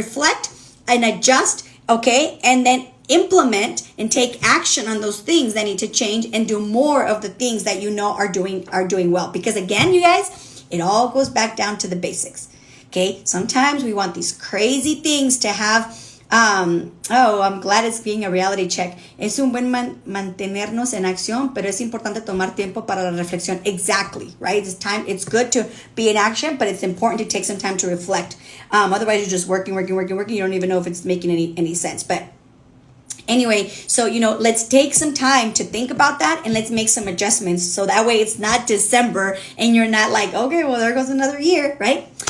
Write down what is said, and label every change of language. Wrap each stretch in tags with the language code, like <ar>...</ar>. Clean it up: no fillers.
<en>Reflect and adjust, okay? And then implement and take action on those things that need to change, and do more of the things that are doing well. Because again, you guys, it all goes back down to the basics. Okay, sometimes we want these crazy things to have. I'm glad it's being a reality check.</en> <es>Es un buen mantenernos en acción, pero es importante tomar tiempo para la reflexión.</es> <en>Exactly, right? It's good to be in action, but it's important to take some time to reflect. Otherwise, you're just working. You don't even know if it's making any sense. But anyway, so, let's take some time to think about that, and let's make some adjustments. So that way it's not December and you're not like, okay, well, there goes another year, right?</en>